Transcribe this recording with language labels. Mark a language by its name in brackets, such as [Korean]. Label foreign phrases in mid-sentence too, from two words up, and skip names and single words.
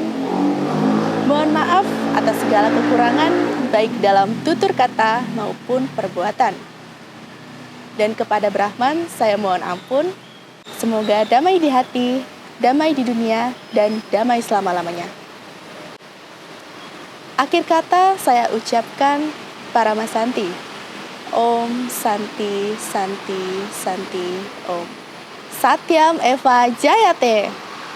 [Indonesian] Mohon maaf atas segala kekurangan baik dalam tutur kata maupun perbuatan. Dan kepada Brahman saya mohon ampun. Semoga damai di hati, damai di dunia, dan damai selama-lamanya. Akhir kata saya ucapkan Paramasanti. [Sanskrit] ॐ शान्तिः शान्तिः शान्तिः ॐ. सत्यम् एव जयते.